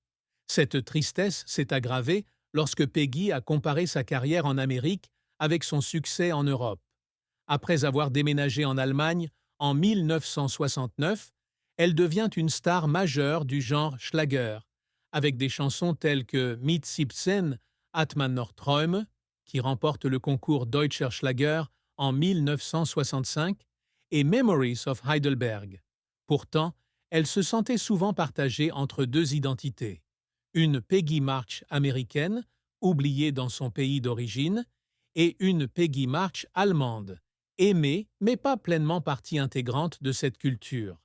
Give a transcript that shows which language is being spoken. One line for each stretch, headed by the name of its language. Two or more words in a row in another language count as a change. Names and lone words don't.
French: Cette tristesse s'est aggravée lorsque Peggy a comparé sa carrière en Amérique avec son succès en Europe. Après avoir déménagé en Allemagne en 1969, elle devient une star majeure du genre Schlager, avec des chansons telles que Mit 17 hat man noch Träume, qui remporte le concours Deutscher Schlager en 1965, et Memories of Heidelberg. Pourtant, elle se sentait souvent partagée entre deux identités. Une Peggy March américaine, oubliée dans son pays d'origine, et une Peggy March allemande, aimée mais pas pleinement partie intégrante de cette culture.